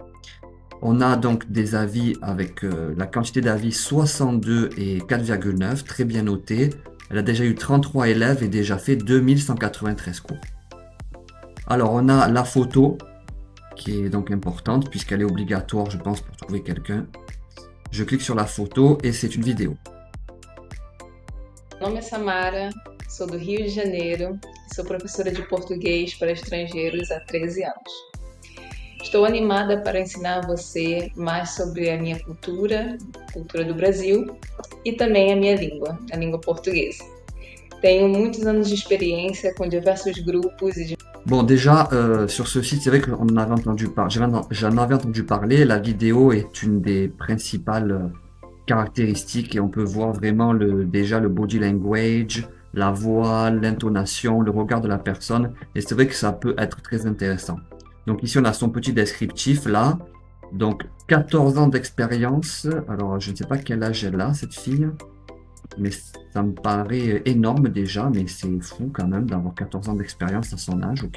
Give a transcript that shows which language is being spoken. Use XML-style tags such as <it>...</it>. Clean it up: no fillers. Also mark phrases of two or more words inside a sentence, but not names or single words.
<fr>On a donc des avis avec la quantité d'avis 62 et 4,9, très bien noté. Elle a déjà eu 33 élèves et déjà fait 2193 cours. Alors on a la photo, qui est donc importante puisqu'elle est obligatoire, je pense, pour trouver quelqu'un. Je clique sur la photo et c'est une vidéo.</fr> <pt>Meu nome é Samara, sou do Rio de Janeiro e sou professora de português para estrangeiros há 13 anos. Estou animada para ensinar a você mais sobre a minha cultura do Brasil e também a minha língua, a língua portuguesa. Tenho muitos anos de experiência com diversos grupos e</pt> <fr>Bon, déjà, sur ce site, c'est vrai qu'on en avait entendu j'en avais entendu parler. La vidéo est une des principales caractéristiques et on peut voir vraiment déjà le</fr> <en>body language,</en> <fr>la voix, l'intonation, le regard de la personne. Et c'est vrai que ça peut être très intéressant. Donc ici, on a son petit descriptif là. Donc 14 ans d'expérience. Alors, je ne sais pas quel âge elle a, cette fille. Mais ça me paraît énorme déjà, mais c'est fou quand même d'avoir 14 ans d'expérience à son âge, ok.</fr>